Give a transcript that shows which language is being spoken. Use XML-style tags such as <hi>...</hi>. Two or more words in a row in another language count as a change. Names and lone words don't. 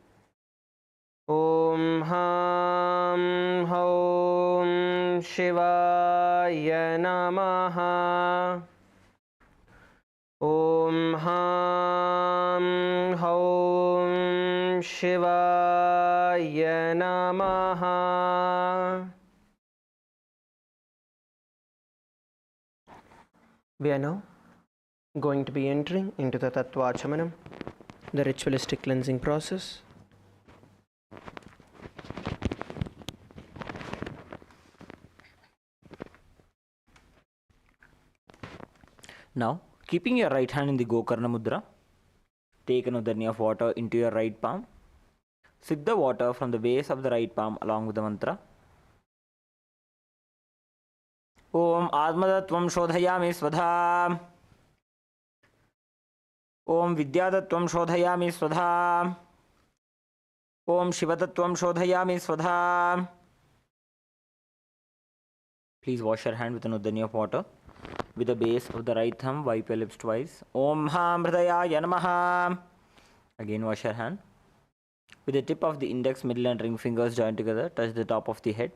<sa>ॐ हं हौं शिवाय नमः. ॐ हं हौं शिवाय नमः.</sa> <en>We are now going to be entering into the Tattvachamanam, the ritualistic cleansing process. Now, keeping your right hand in the</en> <sa>गोकर्ण मुद्रा,</sa> <en>take another knee of water into your right palm. Sip the water from the base of the right palm along with the mantra.</en> <sa>ॐ आत्मतत्त्वं शोधयामि स्वधा. ॐ विद्यातत्त्वं शोधयामि स्वधा. ॐ शिवतत्त्वं शोधयामि स्वधा.</sa> <en>Please wash your hand with another knee of water. With the base of the right thumb, wipe your lips twice.</en> <sa>ॐ हं हृदयाय नमः.</sa> <en>Again wash your hand. With the tip of the index, middle and ring fingers joined together, touch the top of the head.</en>